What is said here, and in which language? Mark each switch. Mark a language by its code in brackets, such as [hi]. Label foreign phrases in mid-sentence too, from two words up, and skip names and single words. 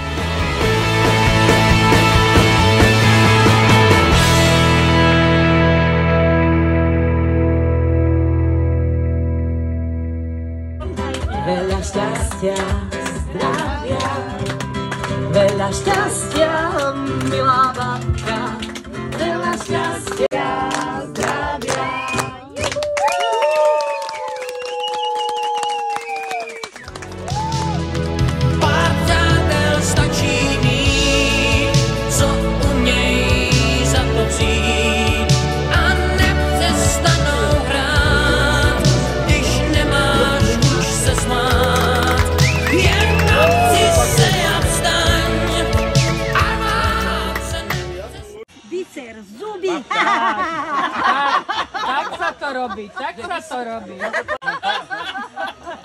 [sk] Veľa šťastia, zdravia, veľa šťastia, milá babka, veľa šťastia, zdravia. [cs] Pár přátel stačí mít, co uměj za to přijít a nepřestanou hrát, když nemáš už se smát. Jen napři se a vstaň a rád se nepřestaň. Bicer, [sk] zuby. Tak sa to robí, tak sa to robí.